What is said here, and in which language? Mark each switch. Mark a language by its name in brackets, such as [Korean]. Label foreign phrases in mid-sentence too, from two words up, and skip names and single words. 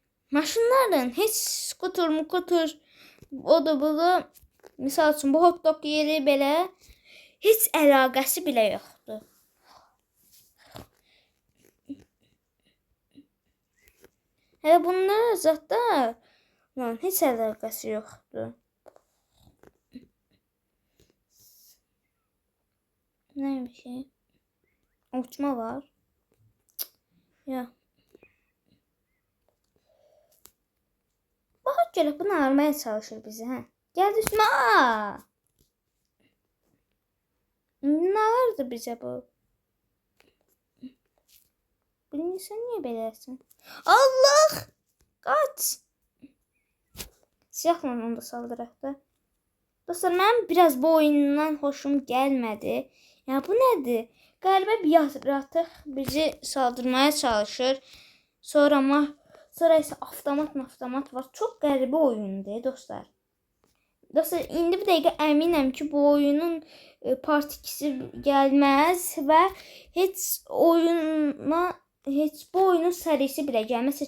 [Azerbaijani] Maşınların heç skuter, o da bunu, misal üçün bu [English] hot dog [Azerbaijani] yeri belə heç əlaqəsi belə yoxdur. Hələ bunlar zətlər heç əlaqəsi yoxdur. [Turkish] Neymiş? Uçma var. Ya. Bak gelip bunu almaya çalışır bizi. Ha. Geldi üstüme. Aa! Ne vardı bize bu? Bunu sen niye belersin? Allah! Kaç! Silahla onu da saldırak da. [Azerbaijani] Dostlar, mən biraz bu oyundan hoşum gəlmədi. Ya bu nədir? Qəribə bir yaratıq bizi saldırmaya çalışır. Sonra isə avtomat var. Çox qəribə oyundur dostlar. Dostlar, indi bir dəqiqə əminəm ki, bu oyunun part 2-si gəlməz və heç bu oyunun sərisi belə gəlməz.